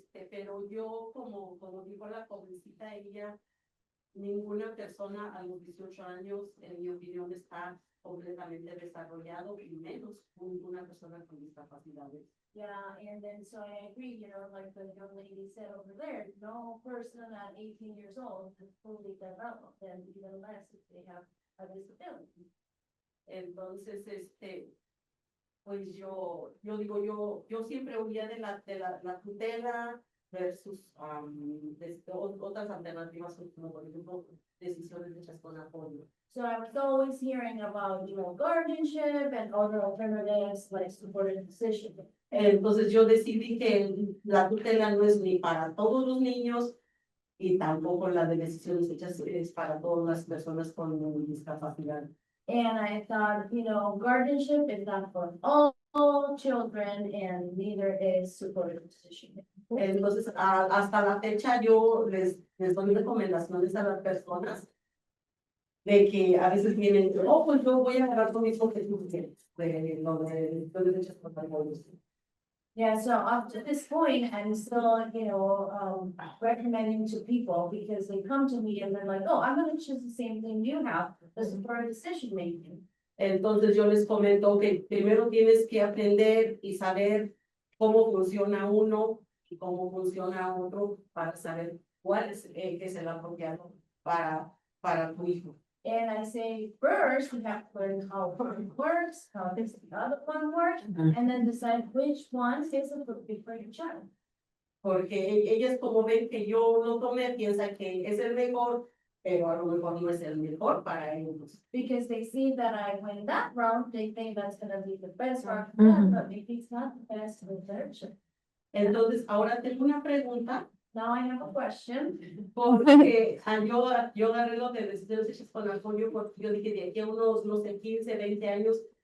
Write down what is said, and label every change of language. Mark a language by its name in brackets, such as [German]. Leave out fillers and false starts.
[Spanish] Pero yo, como dijo la jovencita, ella, ninguna persona a los 18 años, en mi opinión, está completamente desarrollado, y menos una persona con discapacidades. [English] Yeah, and then so I agree, like the young lady said over there, no person at 18 years old is fully developed, and even less if they have a disability. [Spanish] Entonces, pues yo siempre huía de la tutela versus otras alternativas, como por ejemplo decisiones hechas con apoyo. [English] So I was always hearing about, guardianship and other alternatives like supported decision. [Spanish] Entonces yo decidí que la tutela no es ni para todos los niños y tampoco la de decisiones hechas es para todas las personas con discapacidad. [English] And I thought, guardianship is not for all children, and neither is supported decision. [Spanish] Entonces, hasta la fecha yo les doy recomendaciones a las personas de que a veces vienen, pues yo voy a agarrar lo mismo que tú quieres, de lo de derechos patrimoniales. [English] Yeah, so up to this point, I'm still, recommending to people because they come to me and they're like, oh, I'm going to choose the same thing you have, the supported decision making. [Spanish] Entonces yo les comento que primero tienes que aprender y saber cómo funciona uno y cómo funciona otro para saber cuál es el apropiado para tu hijo. [English] And I say, first, you have to learn how one works, how this other one works, and then decide which one is appropriate for your child. [Spanish] Porque ellas, como ven que yo lo tomé, piensan que es el mejor, pero a lo mejor no es el mejor para ellos. [English] Because they see that I went that route, they think that's going to be the best route for them, but maybe it's not the best for their child. [Spanish] Entonces, ahora tengo una pregunta. [English] Now I have a question. [Spanish] Porque yo agarré lo de decisiones hechas con apoyo, porque yo dije de aquí a unos, no sé, 15, 20 años,